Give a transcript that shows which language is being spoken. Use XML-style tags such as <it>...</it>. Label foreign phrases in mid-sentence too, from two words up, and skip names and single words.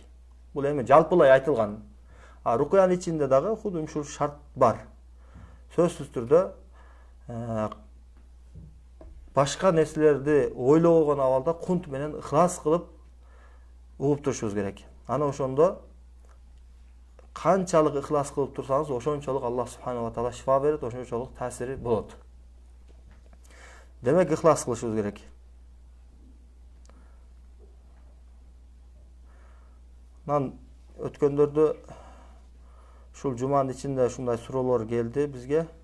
<ky>Бул эми жалпылай айтылган. А рукуянын ичинде дагы худун ушул шарт бар. Сөзсүз түрдө башка нерселерди ойлобогон абалда кунт менен ыхлас кылып угуп турушубуз керек. Ана ошондо канчалык ыхлас кылып турсаңыз, ошончолук</ky> <ar>الله سبحانه وتعالى</ar> <ky>шифа берет, ошончолук таасири болот. Демек ыхлас кылышыбыз керек. Өткөндөрдө ушул жуманын ичинде ушундай суроолор келди бизге.</ky>